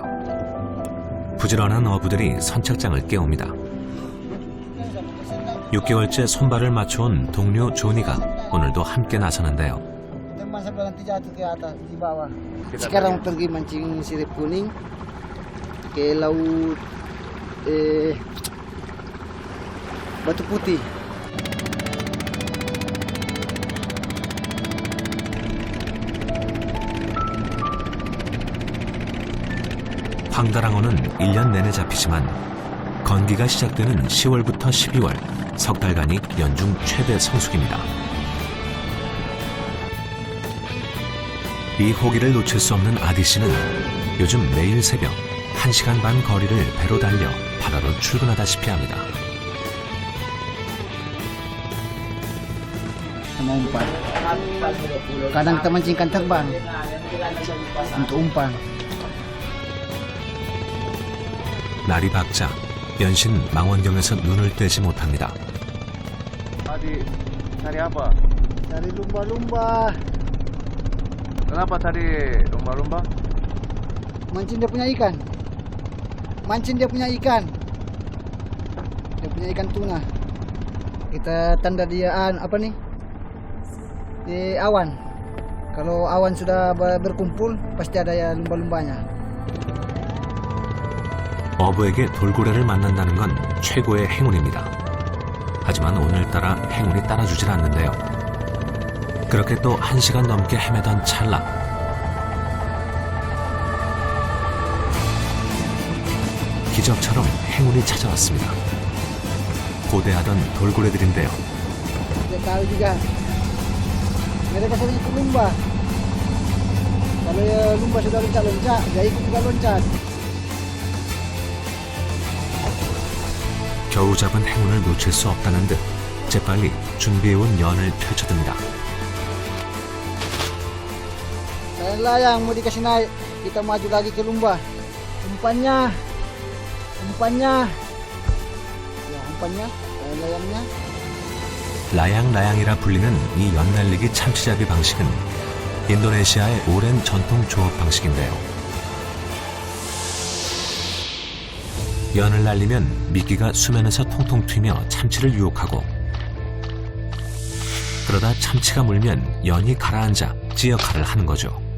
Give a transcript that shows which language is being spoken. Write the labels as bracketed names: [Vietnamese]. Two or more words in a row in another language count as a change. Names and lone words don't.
[Korean] 부지런한 어부들이 선착장을 깨웁니다. 6개월째 손발을 맞춰온 동료 조니가 오늘도 함께 나서는데요. [Indonesian] Sekarang pergi mancing sirip kuning ke laut Batu Putih. [Korean] 황다랑어는 1년 내내 잡히지만 건기가 시작되는 10월부터 12월 석 달간이 연중 최대 성수기입니다. 이 호기를 놓칠 수 없는 아디 씨는 요즘 매일 새벽 1시간 반 거리를 배로 달려 바다로 출근하다시피 합니다. [Indonesian] Sama umpan. Kadang kita mancing ikan terbang untuk umpan. [Korean] 날이 밝자 연신 망원경에서 눈을 떼지 못합니다. [Indonesian] Padi cari apa? Dari lumba-lumba. Kenapa cari lumba-lumba? Mancing dia punya ikan. Mancing dia punya ikan. Dia punya ikan tuna. Kita tanda dia apa nih? Di awan. Kalau awan sudah berkumpul, pasti ada ya lumba-lumbanya. [Korean] 어부에게 돌고래를 만난다는 건 최고의 행운입니다. 하지만 오늘따라 행운이 따라주질 않는데요. 그렇게 또 1시간 넘게 헤매던 찰나 기적처럼 행운이 찾아왔습니다. 고대하던 돌고래들인데요. [Indonesian] Dia tahu juga. Mereka sering ikut lumba. Kalau lumba sudah loncat-loncat, dia ikut juga loncat. [Korean] 겨우 잡은 행운을 놓칠 수 없다는 듯 재빨리 준비해온 연을 펼쳐듭니다. [Indonesian] Layang mau dikasih naik, kita maju lagi ke lumba. Umpannya, ya umpannya, layangnya. [Korean] 라양라양이라 불리는 이 연날리기 참치잡이 방식은 인도네시아의 오랜 전통 조업 방식인데요. 연을 날리면 미끼가 수면에서 통통 튀며 참치를 유혹하고 그러다 참치가 물면 연이 가라앉아 찌 역할을 하는 거죠.